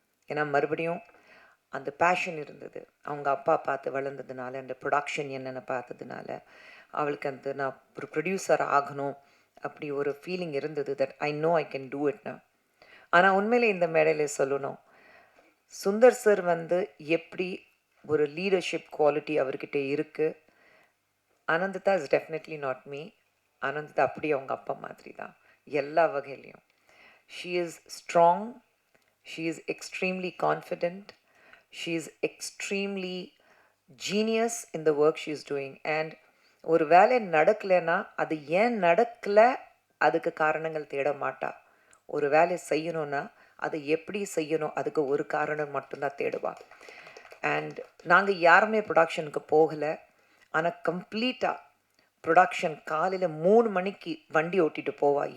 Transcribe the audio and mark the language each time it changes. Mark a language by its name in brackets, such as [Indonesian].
[Tamil] ஏன்னா மறுபடியும் அந்த பேஷன் இருந்தது, அவங்க அப்பா பார்த்து வளர்ந்ததுனால, அந்த ப்ரொடக்ஷன் என்னென்ன பார்த்ததுனால அவளுக்கு அந்த நான் ஒரு ப்ரொடியூசர் ஆகணும் அப்படி ஒரு ஃபீலிங் இருந்தது, [English] That I know I can do இட்னா. [Tamil] ஆனால் உண்மையிலே இந்த மேடையில் சொல்லணும், சுந்தர் சார் வந்து எப்படி ஒரு லீடர்ஷிப் குவாலிட்டி அவர்கிட்ட இருக்குது. [English] Ananditha is definitely not me. [Tamil] Ananditha அப்படி அவங்க அப்பா மாதிரி தான் எல்லா வகையிலையும். [English] She is strong, she is extremely confident, she is extremely genius in the work she is doing. [Tamil] And ஒரு வேலை நடக்கலைன்னா அது ஏன் நடக்கலை அதுக்கு காரணங்கள் தேட மாட்டா. ஒரு வேலை செய்யணும்னா அதை எப்படி செய்யணும் அதுக்கு ஒரு காரணம் மட்டும்தான் தேடுவா. அண்ட் நாங்கள் யாருமே ப்ரொடக்ஷனுக்கு போகலை, ஆனால் கம்ப்ளீட்டாக ப்ரொடக்ஷன் காலையில் 3 மணிக்கு வண்டி ஓட்டிகிட்டு போவா.